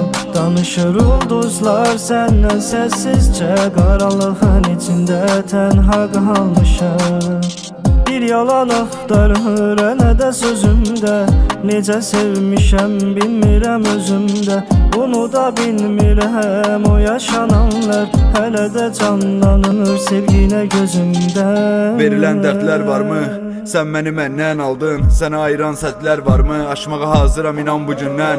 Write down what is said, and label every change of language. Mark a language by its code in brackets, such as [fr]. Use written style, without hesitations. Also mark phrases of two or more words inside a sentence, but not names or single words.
[tr] Danışır ulduzlar senden sessizce, karanlığın içinde tenha kalmışım. [az] Bir yalan axtarır ne de sözümde, necə sevmişəm bilmirəm özümdə. Bunu da bilmirəm o yaşananlar, hələ də canlanır sevginə gözümdə. Verilən dərdlər varmı? Sən məni məndən aldın. Sənə ayıran sədlər varmı? Aşmağa hazıram inan bu gündən.